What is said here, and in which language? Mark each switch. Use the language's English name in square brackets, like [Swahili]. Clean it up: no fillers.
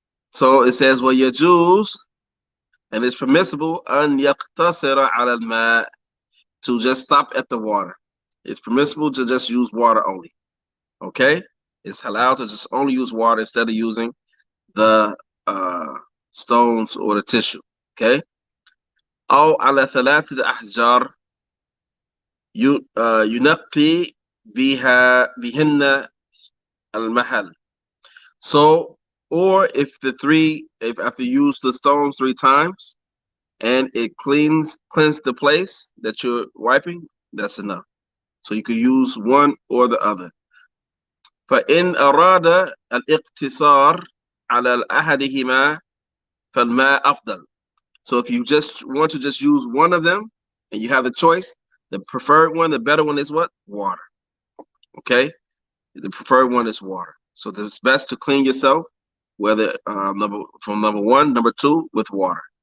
[English] So it says, well, your Jews, and it's permissible [Arabic] an yaqtasira ala al-ma, [English] to just stop at the water. It's permissible to just use water only. Okay? It's allowed to just only use water instead of using the stones or the tissue. Okay? [Arabic] أو على 3 أحجار ينقي بهن المحل. [English] So, or if after you use the stones 3 times and it cleanse the place that you're wiping, that's enough. So you could use one or the other. [Arabic] فإن أراد الاقتصار على أحدهما فالماء أفضل. [English] So if you just want to just use one of them and you have a choice, the preferred one, the better one is what? Water. Okay? The preferred one is water. So it's best to clean yourself, whether number one, number two, with water.